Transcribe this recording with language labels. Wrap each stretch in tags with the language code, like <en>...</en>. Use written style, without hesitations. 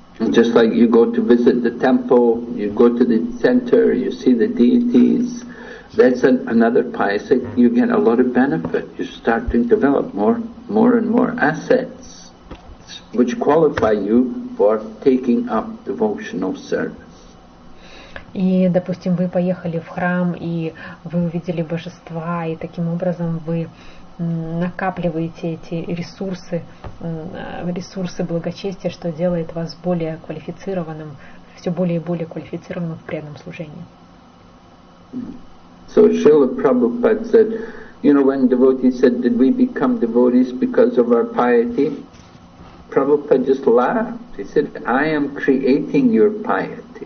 <en>Just like you go to visit the temple, you go to the center, you see the deities, that's another pious, you get a lot of benefit. You start to develop more and more assets, which qualify you for taking up devotional service.</en> <ru>И, допустим, вы поехали в храм, и вы увидели божества, и таким образом вы накапливаете эти ресурсы благочестия, что делает вас более квалифицированным, все более и более квалифицированным в преданном служении.</ru> <en>So Srila Prabhupada said, you know, when devotees said, did we become devotees because of our piety? Prabhupada just laughed. He said, I am creating your piety.</en>